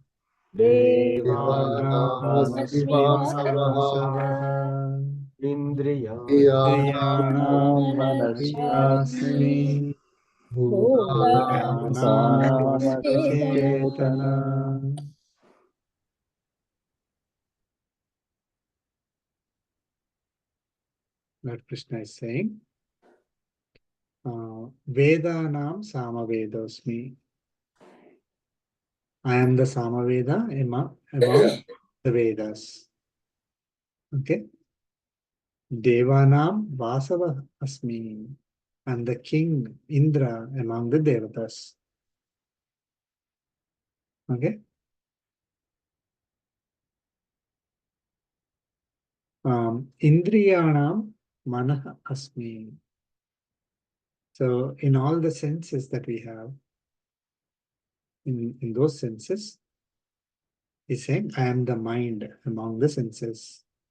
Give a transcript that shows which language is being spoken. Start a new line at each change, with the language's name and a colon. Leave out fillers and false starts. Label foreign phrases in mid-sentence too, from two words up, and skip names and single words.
Sanskrit: Devanam Devanam अस्मि वासवः vasavaha Indriyanam Indriyanam Manasmi manasmi Bhutanam Bhutanam Bhutanam chetana.
English: Lord Krishna is saying,
Sanskrit: वेदानां सामवेदोऽस्मि.
English: I am the Samaveda among the Vedas.
Sanskrit: Okay. देवानां वासवः अस्मि.
English: I am the king Indra among the Devatas.
Sanskrit: Okay. इन्द्रियाणां मनः अस्मि.
English: So in all the senses that we have, in those senses, he's saying, I am the mind among the senses.